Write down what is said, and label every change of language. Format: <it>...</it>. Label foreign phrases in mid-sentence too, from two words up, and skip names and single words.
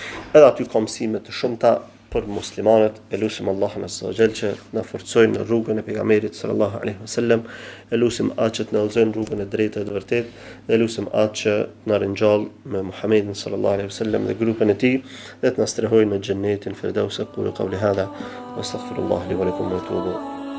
<sq>Edhe aty ka mësime të shumta për muslimanët. E lutim Allahun</sq> <ar>عز وجل</ar> <sq>që na forcojnë në rrugën e pejgamberit</sq> <ar>صلى الله عليه وسلم,</ar> <sq>e lutim atë që na udhëzon rrugën e drejtë dhe të vërtetë, dhe lutim atë që na ringjall me Muhamedit</sq> <ar>صلى الله عليه وسلم</ar> <sq>dhe grupin e tij, dhe të na strehojë në xhennetin firdaus.</sq> <ar>أقول قولي هذا وأستغفر الله لي ولكم وأتوب</ar>